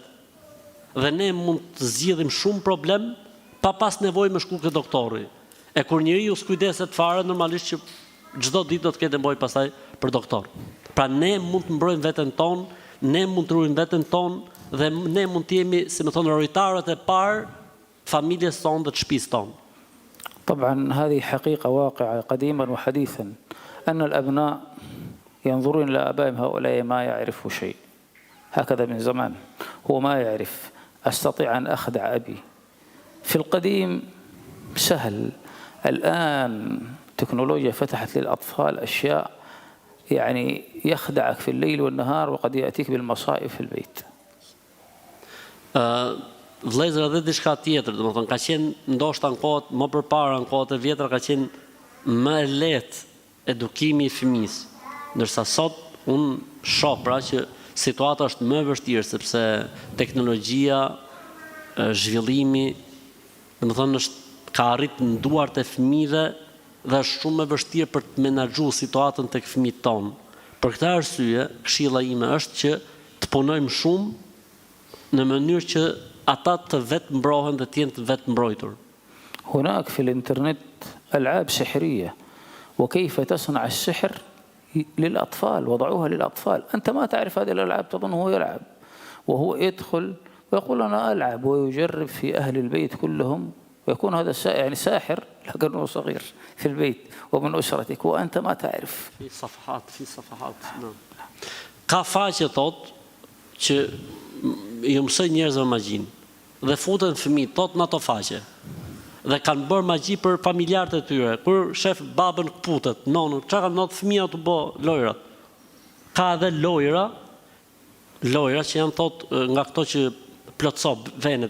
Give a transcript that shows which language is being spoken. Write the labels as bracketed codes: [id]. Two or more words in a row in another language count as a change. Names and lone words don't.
[sq] Dhe ne mund të zgjidhim shumë problem pa pas nevojë me shku ke doktori. E kur njeriu s'kujdeset fare, normalisht që çdo ditë do të ketë nevojë pastaj për doktor. Pra ne mund të mbrojmë veten tonë, ne mund të ruajmë veten tonë dhe ne mund të jemi, si më thon, rojtarët e parë familjes tonë dhe të shtëpisë tonë. [ar] طبعا هذه حقيقة واقعة قديما وحديثا أن الأبناء ينظرون إلى آبائهم هؤلاء ما يعرفوا شيء هكذا من زمان هو ما يعرف أستطيع أن أخدع أبي في القديم سهل الآن التكنولوجيا فتحت للأطفال أشياء يعني يخدعك في الليل والنهار وقد يأتيك بالمصائب في البيت [sq] vëllezër edhe diçka tjetër, domethënë ka qenë ndoshta në kohët më përpara, në kohët e vjetra ka qenë më e lehtë edukimi i fëmisë, ndërsa sot un shoh pra që situata është më e vështirë sepse teknologjia, zhvillimi, domethënë ka arrit në duart e fëmijëve dhe është shumë e vështirë për të menaxhuar situatën tek fëmijët tonë. Për këtë arsye, këshilla ime është që të punojmë shumë në mënyrë që ata të vetë mbrohen dhe të jenë të vetë mbrojtur. [ar] هناك في الإنترنت ألعاب سحرية وكيف تصنع السحر للأطفال وضعوها للأطفال أنت ما تعرف هذه الألعاب تظنه يلعب وهو يدخل ويقول أنا ألعب ويجرب في أهل البيت كلهم ويكون هذا يعني ساحر لكنه صغير في البيت ومن أسرتك وأنت ما تعرف. في صفحات. [sq] Ka faqe thot që ju mësoj njerëzve magjin dhe futen fëmijët tot në ato faqe. Dhe kanë bërë magji për familjarët e tyre. Kur shef babën kputet, nonën, çka kanë ndodhur fëmia të bë lojrat. Ka edhe lojra që janë thot nga këto që plotso venet.